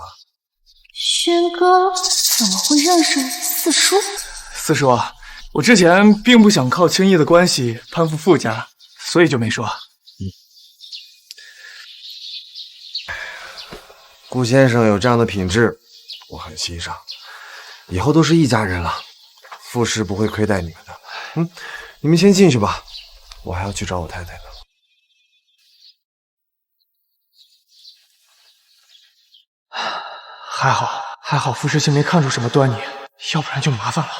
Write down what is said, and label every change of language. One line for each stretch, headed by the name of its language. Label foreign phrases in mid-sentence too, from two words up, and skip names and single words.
Chinese: 軒哥怎麼會認識四叔？四叔，我之前並不想靠青衣的關係攀附傅家，所以就沒說。顧先生有這樣的品質，我很欣賞。以後都是一家人了，傅氏不會虧待你們的。你們先進去吧，我還要去找我太太呢。還好，傅時清沒看出什麼端倪，要不然就麻煩了。